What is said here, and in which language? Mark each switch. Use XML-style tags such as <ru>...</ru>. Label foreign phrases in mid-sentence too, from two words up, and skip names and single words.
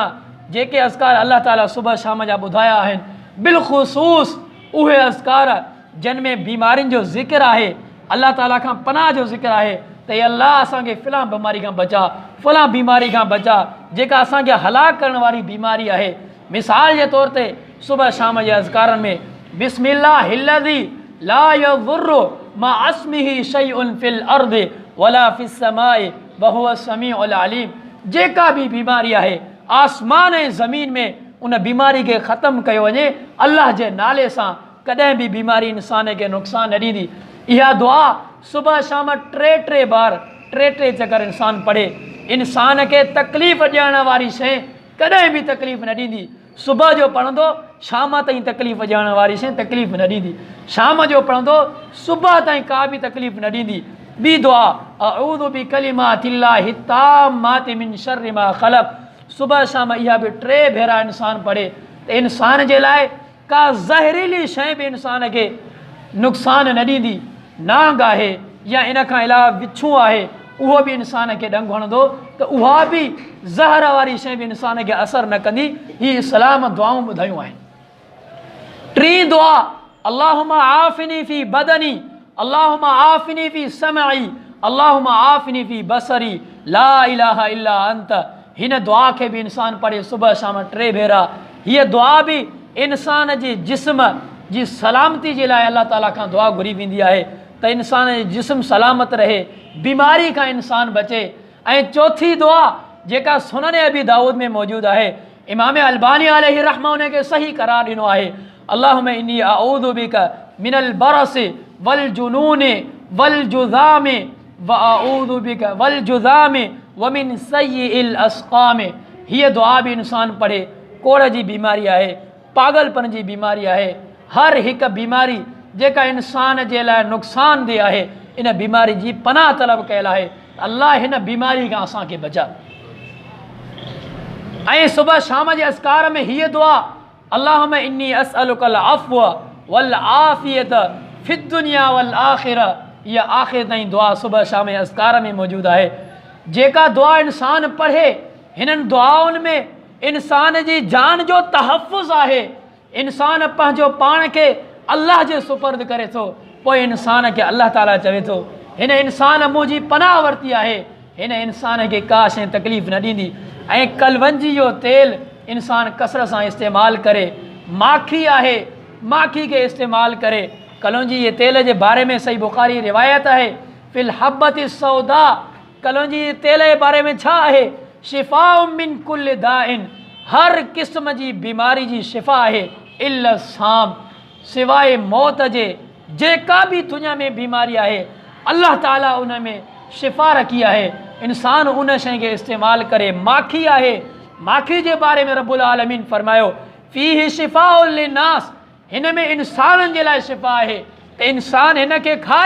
<sd>जेके अज़कार अल्लाह ताला सुबुह शाम जा ॿुधाया आहिनि, बिलख़ुसूस उहे अज़कार जिन में बीमारियुनि जो ज़िक्र आहे, अल्लाह ताला खां पनाह जो ज़िक्र आहे त हे अल्लाह असांखे फ़लां बीमारी खां बचा, फ़लां बीमारी खां बचा जेका असांखे हलाक करण वारी बीमारी आहे। मिसाल जे तौर ते सुबुह शाम जे अज़कारनि में</sd> <ar>بسم الله الذي لا يضر مع اسمه شيء في الأرض ولا في السماء وهو السميع العليم.</ar> <sd>जेका बि बीमारी आहे आसमान ऐं ज़मीन में उन बीमारी खे ख़तमु कयो वञे अल्लाह जे नाले सां। कॾहिं बि बीमारी इंसान खे नुक़सान न ॾींदी। इहा दुआ सुबुह शाम 3 बार 3 चकर इंसान पढ़े, इंसान खे तकलीफ़ ॾियण वारी शइ कॾहिं बि तकलीफ़ न ॾींदी। सुबह जो पढ़ंदो शाम ताईं तकलीफ़ ॾियण वारी शइ तकलीफ़ न ॾींदी, शाम जो पढ़ंदो सुबह ताईं का बि तकलीफ़ न ॾींदी। ॿी दुआ</sd> <ar>أعوذ بكلمات الله التامات من شر ما خلق,</ar> <sd>सुबह शाम इहा बि 3 भेरा इंसान पढ़े त इंसान जे लाइ का ज़हरीली शइ बि इंसान खे नुक़सान न ॾींदी। नांग आहे या इन खां अलावा विछूं आहे उहो बि इंसान खे ॾंगु हणंदो त उहा बि ज़हर वारी शइ बि इंसान खे असरु न कंदी। हीअ इस्लाम दुआऊं ॿुधायूं आहिनि।</sd> <ar>3 दुआ اللهم عافني في بدني، اللهم عافني في سمعي، اللهم عافني في بصري، لا إله إلا أنت.</ar> <sd>हिन दुआ खे बि इंसान पढ़े सुबह शाम 3 भेरा। हीअ दुआ बि इंसान जे जिस्म जी सलामती जे लाइ अल्लाह ताला खां दुआ घुरी वेंदी आहे त इंसान जो जिस्म सलामत रहे, बीमारी खां इंसान बचे। ऐं चौथी दुआ जेका सुनन अबी दाऊद में मौजूदु आहे, इमाम अलबानी अलैहि रहमा उन खे सही करार ॾिनो आहे,</sd> <ar>اللهم إني أعوذ بك من البرص والجنون والجذام وأعوذ بك والجذام ومن سيئ الأسقام.</ar> <sd>हीअ दुआ बि इंसान पढ़े। कोड़ जी बीमारी आहे, पागलपन जी बीमारी आहे, हर हिकु बीमारी जेका इंसान जे लाइ नुक़सानदेह आहे, इन बीमारी जी पनाह तलब कयल आहे। अल्लाह हिन बीमारी खां असांखे बचा। ऐं सुबह शाम जे अस्कार में हीअ दुआ</sd> <ar>اللهم إني أسألك العفو والعافية في الدنيا والآخرة,</ar> <sd>इहा आख़िर ताईं दुआ सुबह शाम जे अस्कार में मौजूदु आहे। जेका दुआ इंसान पढ़े, हिननि दुआउनि में इंसान जी जान जो तहफ़ुज़ आहे। इंसान पंहिंजो पाण खे अल्लाह जे सुपर्द करे थो, पोइ इंसान खे अल्लाह ताला चवे थो हिन इंसान मुंहिंजी पनाह वरिती आहे, हिन इंसान खे का शइ तकलीफ़ न ॾींदी। ऐं कलवंजी जो तेल इंसान कसरत सां इस्तेमालु करे, माखी आहे माखी खे इस्तेमालु करे। कलवंजी जे तेल जे बारे में सही बुख़ारी रिवायत आहे,</sd> <ar>في الحبة السوداء,</ar> <sd>कलवंजी जे तेल जे बारे में छा आहे,</sd> <ar>شفاء من كل داء,</ar> <sd>हर क़िस्म जी बीमारी जी शिफ़ा आहे,</sd> <ar>إلا السام,</ar> <sd>सिवाय मौत जे। जेका बि दुनिया में बीमारी आहे अल्लाह ताला उन में शिफ़ा रखी आहे। इंसान उन शइ खे इस्तेमालु करे। माखी आहे, माखी जे बारे में रब्बुल आलमीन फरमायो</sd> <ar>فيه شفاء للناس,</ar> <sd>हिन में इंसाननि जे लाइ शिफ़ा आहे त इंसान हिन खे खाए।</sd>